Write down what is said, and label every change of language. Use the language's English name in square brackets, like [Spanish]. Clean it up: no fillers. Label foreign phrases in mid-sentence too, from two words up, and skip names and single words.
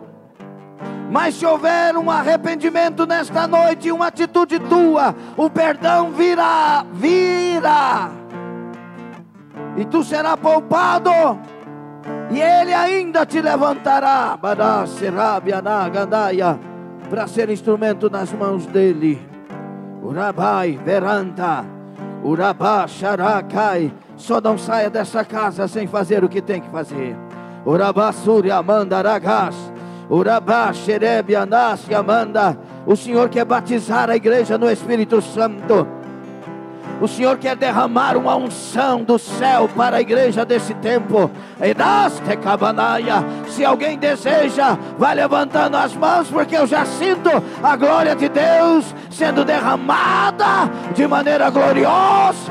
[Portuguese] Mas se houver um arrependimento nesta noite, uma atitude tua, o perdão virá. E tu serás poupado. E Ele ainda te levantará para ser instrumento nas mãos dEle. Urabai, veranta, urabá, xarakai. Só não saia dessa casa sem fazer o que tem que fazer. Urabá, surya, mandaragas. Urabá, xerebe, anás, amanda. O Senhor quer batizar a igreja no Espírito Santo. O Senhor quer derramar uma unção do céu para a igreja desse tempo. Se alguém deseja, vai levantando as mãos, porque eu já sinto a glória de Deus sendo derramada de maneira gloriosa.